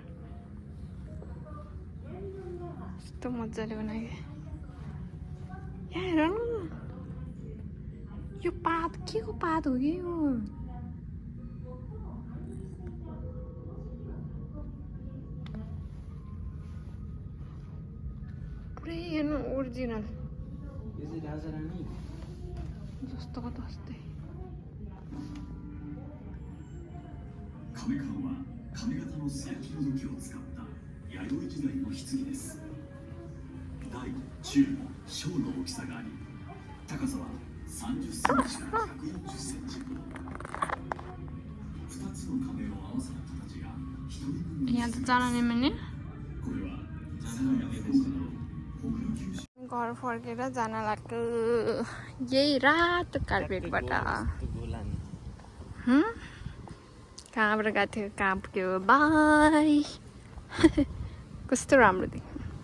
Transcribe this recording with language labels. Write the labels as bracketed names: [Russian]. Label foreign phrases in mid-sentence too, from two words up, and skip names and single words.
[Nepali] यस्तो मजाले बनायो यहाँ हेर न यो पात के को पात हो कि यो पुरै हेर्नु ओरिजिनल जस्तोको तस्तै [Japanese] 亀川は亀型の素焼きの土器を使った弥生時代の棺です。大、中、小の大きさがあり、高さは30センチから140センチ。2つの亀を合わせた形が一人分に [Nepali] यहाँ त जान नि मिल्ने [Japanese] これは佐賀や福岡など北陸九州 [Nepali] घर फर्केर जान लाग्यो यही रातो कार्पेटबाट कहाँबाट गएको थियो कहाँ पुग्यो बाई कस्तो राम्रो थियो